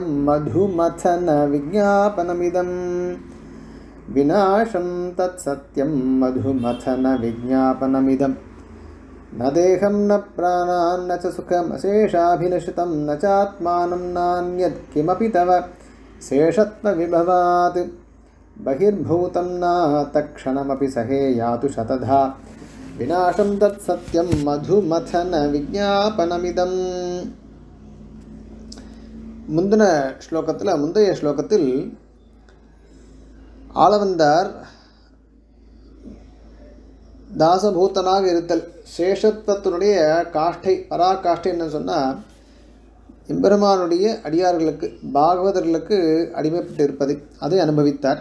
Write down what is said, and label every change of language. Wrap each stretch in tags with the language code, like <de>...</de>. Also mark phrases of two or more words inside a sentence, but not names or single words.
<sa>मधुमथन विज्ञापनमिदं विनाशं तत्सत्यं मधुमथन विज्ञापनमिदं न देहं न प्राणान् न च सुखमशेषाभिलषितं न चात्मानं नान्यत् किमपि तव शेषत्वविभवात् बहिर्भूतं नातक्षणमपि सहेयातु शतधा विनाशं तत्सत्यं मधुमथन विज्ञापनमिदं.</sa> <ta>முந்தைய ஸ்லோகத்தில் ஆளவந்தார் தாசபூத்தனாக இருத்தல் சேஷத்துவத்தினுடைய காஷ்டை பராகாஷ்டை என்ன சொன்னால் எம்பெருமானுடைய அடியார்களுக்கு பாகவதர்களுக்கு அடிமைப்பட்டு இருப்பது அதை அனுபவித்தார்.</ta>